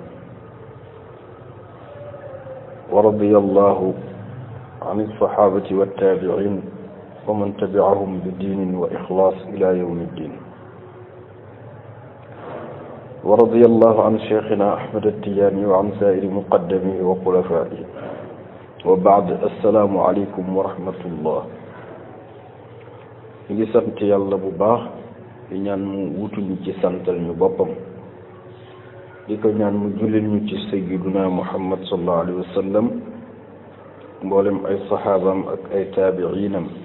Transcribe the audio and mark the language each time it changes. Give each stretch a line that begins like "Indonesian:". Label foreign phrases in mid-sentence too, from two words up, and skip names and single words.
Arabic: ورضي الله عن الصحابة والتابعين ومن تبعهم بدين وإخلاص إلى يوم الدين ورضي الله عن شيخنا أحمد التجاني وعن سائر مقدمه وخلفائه وبعد السلام عليكم ورحمة الله
Wolof: ngi sant yàlla bu baax di ñaan mu wutuñu ci santal ñu boppam di ko ñaan mu julil ñu ci sayyiduna Muhammad
Arabic: صلى الله عليه وسلم
Wolof: mboolem ay saxaabam ak ay taabiinam